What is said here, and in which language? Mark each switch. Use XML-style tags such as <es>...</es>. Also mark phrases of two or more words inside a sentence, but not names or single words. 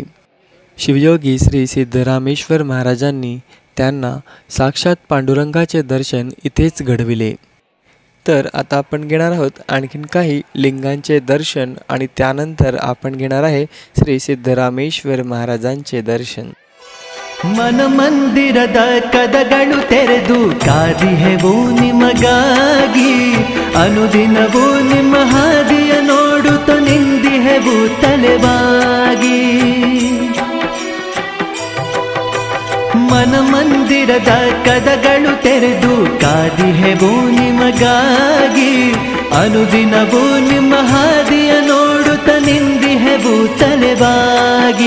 <mr>शिवयोगी श्री सिद्धरामेश्वर महाराजांनी त्यांना साक्षात पांडुरंगाचे दर्शन इथेच घडविले। तर आता आपण घेणार आहोत आणखीन काही लिंगांचे दर्शन आणि त्यानंतर आपण घेणार आहे श्री सिद्धरामेश्वर महाराजांचे दर्शन।</mr> <kn>मन मंदिರದ ಕದಗಳು ತೆರೆದು ಕಾದಿಹೆವು ನಿಮಗಾಗಿ ಅನುದಿನವೂ ನಿಮ್ಮ ಹಾದಿಯ ನೋಡುತ್ತ ನಿಂದಿಹೆವು ತಲೆಬಾಗಿ। मन मंदिರದ ಕದಗಳು ತೆರೆದು ಕಾದಿಹೆವು ನಿಮಗಾಗಿ ಅನುದಿನವೂ ನಿಮ್ಮ ಹಾದಿಯ ನೋಡುತ್ತ ನಿಂದಿಹೆವು ತಲೆಬಾಗಿ।</kn>